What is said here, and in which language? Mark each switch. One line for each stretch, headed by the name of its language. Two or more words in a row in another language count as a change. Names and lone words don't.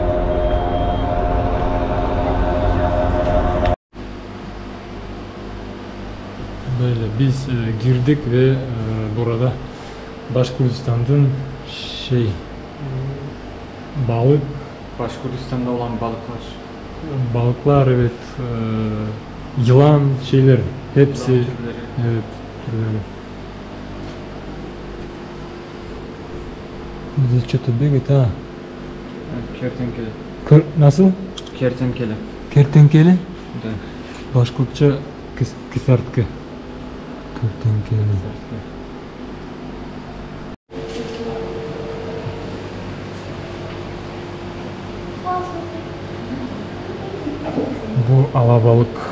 Turkish: Böyle biz girdik ve burada Başkurdistan'dan şey balık, Başkurdistan'da olan balıklar, evet, yılan şeyler hepsi, Yılan türleri. evet, türleri.
Russian: Здесь что-то бегает, а?
Turkish: Kertenkele. Nasıl? Kertenkele. Kertenkele? Da. Başkurtça kısaltı. Kertenkele. Bu alabalık.